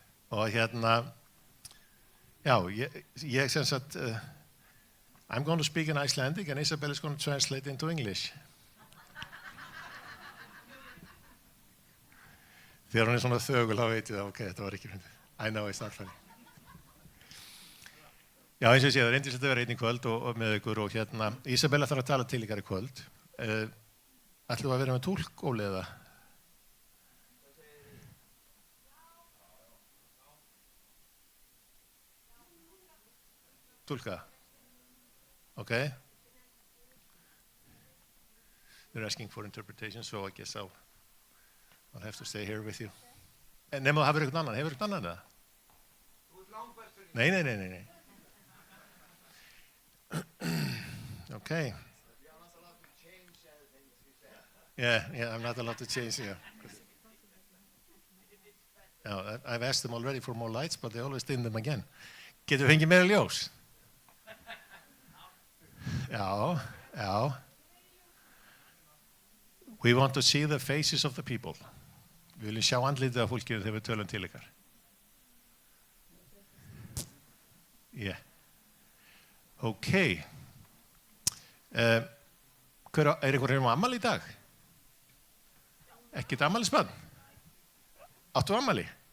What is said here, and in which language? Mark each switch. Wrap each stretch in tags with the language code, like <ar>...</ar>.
<is>Og hérna, já, ég sem sagt,</is> <en>I'm going to speak in Icelandic and Isabel is going to translate into English.</en> <is>Þegar hún svona þögul, þá veit ég það, ok, þetta var ekki fyndið.</is> <en>I know it's not funny.</en> <is>Já, eins og ég sé, það reyndist að vera einn í kvöld og með ykkur og Ísabella þarf að tala til ykkar í kvöld. Ætlum að vera með túlk, Óli, eða? Túlka? Ok.</is> <en>They're asking for interpretation, so I guess I'll have to stay here with you.</en> <is>Nema það hefur eitthvað annan. Hefur eitthvað annan eða? Nei.</is> <en>Okay. Yeah, I'm not allowed to change, yeah. I've asked them already for more lights, but they always dim them again.</en> <is>Getur við fengið meira ljós? Já.</is> <en>We want to see the faces of the people.</en> <is>Við viljum sjá andlitið af fólkinu þegar við tölum til ykkar. Yeah. Okay. Er einhver hérna á afmæli í dag? Ekkert afmælisbarn? Áttu afmæli?</is>